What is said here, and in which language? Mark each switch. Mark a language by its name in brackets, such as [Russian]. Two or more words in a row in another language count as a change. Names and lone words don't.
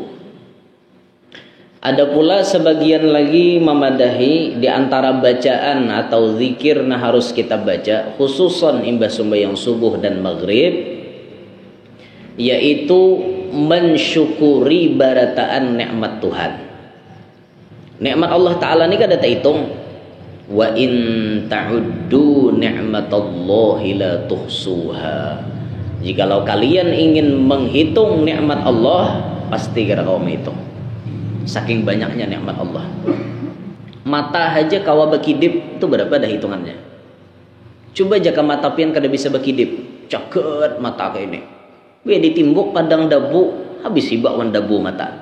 [Banjar] Ada pula sebagian lagi memadahi diantara bacaan atau zikir nah harus kita baca khususan imbas sembahyang subuh dan maghrib, yaitu mensyukuri barataan nikmat Tuhan. Nikmat Allah Ta'ala ini kada tak hitung. [Arabic] وإن تعدوا نعمة الله لا تحصوها. [Indonesian] Jikalau kalian ingin menghitung nikmat Allah, [Banjar] pasti kada kau menghitung. Saking banyaknya nikmat Allah. Mata aja kawa bekidip itu berapa dah hitungannya? Coba jaka mata pian kada bisa bekidip, caket mata kayak ini. Biar ditimbuk padang dabu, habis hibak wan dabu mata.